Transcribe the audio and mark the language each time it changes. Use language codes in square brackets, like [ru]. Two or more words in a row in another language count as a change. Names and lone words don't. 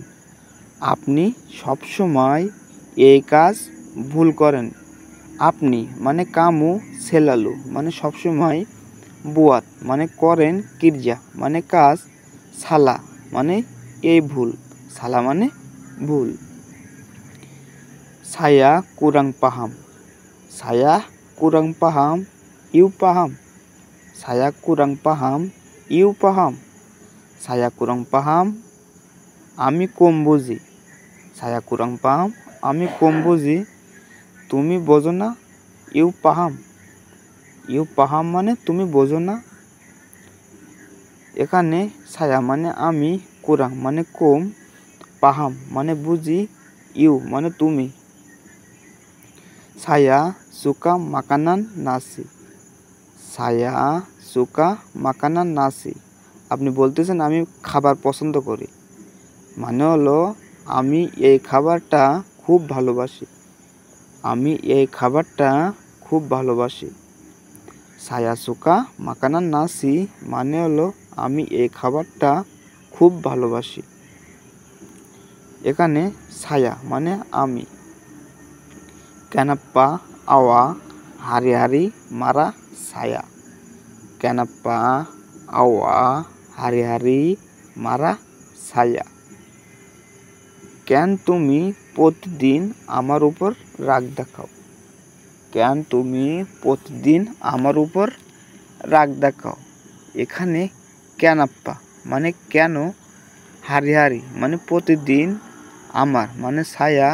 [bn] আপনি সবসময় এই কাজ ভুল করেন। আপনি মানে কামু, সেলালু মানে সবসময়, বুয়াত মানে করেন, কিরজা মানে কাজ, সালা মানে এই ভুল। সালা মানে ভুল। [ms] Saya kurang paham. Saya kurang paham. You paham. Saya kurang paham. You paham. Saya kurang paham. [bn] আমি কম বুঝি। [ms] Saya kurang paham. [bn] আমি কম বুঝি। তুমি বোঝো না। [ms] You paham. You paham [bn] মানে তুমি বোঝো না। এখানে ছায়া মানে আমি, কুরাং মানে কম, পাহাম মানে বুঝি, ইউ মানে তুমি। [ms] Saya suka makanan nasi. Saya suka makanan nasi. [bn] আপনি বলতেছেন আমি খাবার পছন্দ করি। মানে হলো আমি এই খাবারটা খুব ভালোবাসি। আমি এই খাবারটা খুব ভালোবাসি। [ms] Saya suka makanan nasi [bn] মানে হলো আমি এই খাবারটা খুব ভালোবাসি। এখানে ছায়া মানে আমি। [ms] Kenapa awak hari-hari marah saya? Kenapa awak hari-hari marah saya? [bn] কেন তুমি প্রতিদিন আমার উপর রাগ দেখাও? কেন তুমি প্রতিদিন আমার উপর রাগ দেখাও? এখানে কেনাপ্পা মানে কেন, হারি মানে প্রতিদিন, আমার মানে ছায়া।